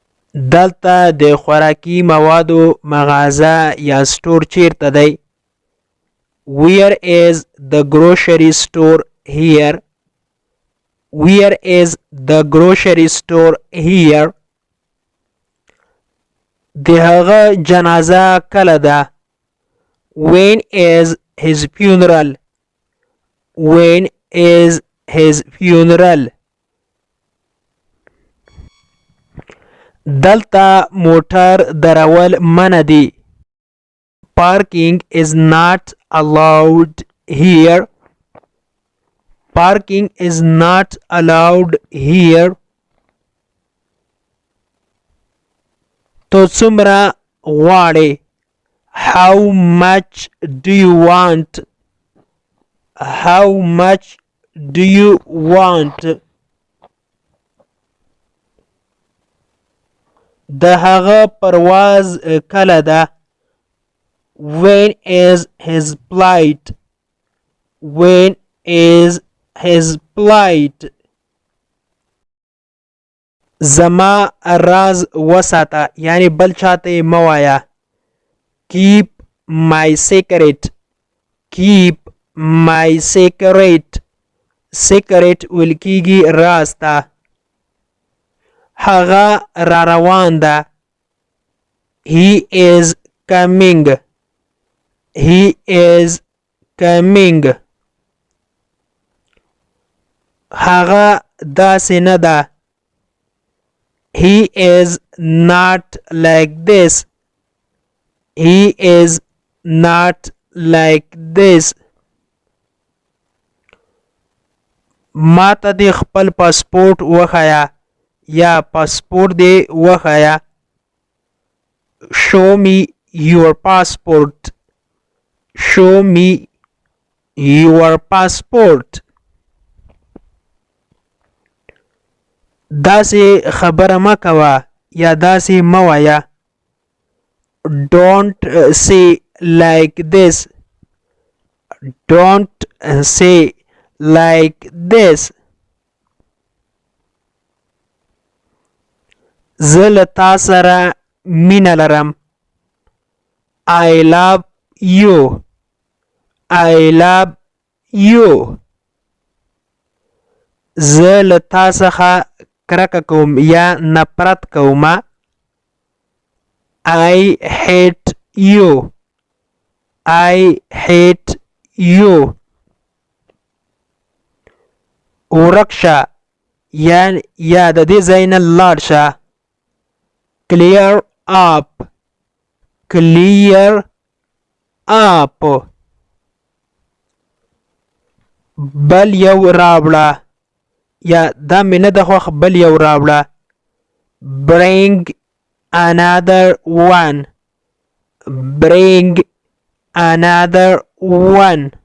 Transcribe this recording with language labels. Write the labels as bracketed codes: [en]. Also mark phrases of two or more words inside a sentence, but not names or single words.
[ps] دلته د خوراکي موادو مغازه یا سټور چیرته دی؟ [en] Where is the grocery store here? Where is the grocery store here? [ps] د هغه جنازه کله ده؟ [en] When is his funeral? When is his funeral? [ps] دلته موټر درول منع دي. [en] Parking is not allowed here. Parking is not allowed here. [ps] تو څومره غواړې؟ [en] How much do you want? How much do you want? [ps] د هغه پرواز کله ده؟ [en] When is his flight? When is his flight? [ps] زما راز وساته یعنی بل چاته مه وایه. [en] Keep my secret. Keep my secret. [ps] Secret ویل کیږي راز ته. هغه را روان ده. [en] He is coming. He is coming. [ps] هغه داسې نه ده. [en] He is not like this. He is not like this. [ps] ما ته دې خپل پاسپورت وښایه یا پاسپورت دې وښایه. [en] Show me your passport. Show me your passport. [ps] داسې خبره مه کوه یا داسې مه وایه. [en] Don't say like this. Don't say like this. [ps] زه له تا سره مینه لرم. [en] I love you. I love you. [ps] زه له تا څخه کرکه کوم یا نفرت کومه. [en] I hate you. I hate you. [ps] ورک شه یا د دې ځای نه لاړ شه. [en] Clear up. Clear up. [ps] بل یو راوړه یا دا مې نه ده خوښ بل یو راوړه. [en] Bring another one. Bring another one.